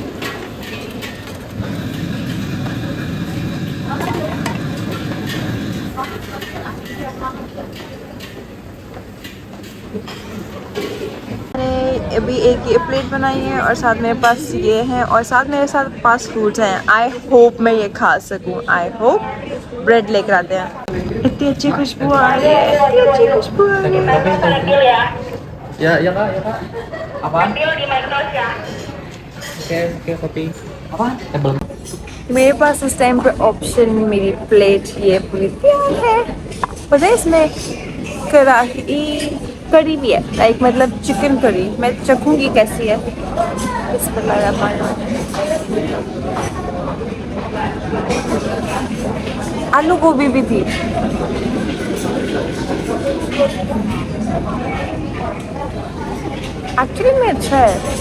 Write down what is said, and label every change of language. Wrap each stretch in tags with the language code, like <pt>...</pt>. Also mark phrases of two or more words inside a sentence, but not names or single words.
<hi>मैंने अभी एक ये प्लेट बनाई है और साथ मेरे पास ये है और साथ मेरे साथ 5 फ्रूट्स हैं</hi> <en>I hope</en> <hi>मैं ये खा सकूं</hi> <en>I hope</en> <hi>ब्रेड लेकर आते हैं इतनी अच्छी खुशबू आ रही है इतनी अच्छी खुशबू आ रही है</hi> <id>Ya, ya kak, ya kak. Apaan? Oke, kopi. Apaan? Belum.</id> <hi>मेरे पास इस टाइम पे ऑप्शन मेरी प्लेट ये पूरी तैयार है पता है इसमें करी भी है लाइक मतलब</hi> <en>chicken curry</en> <hi>मैं चखूंगी कैसी है आलू गोभी भी थी एक्चुअली में अच्छा है</hi>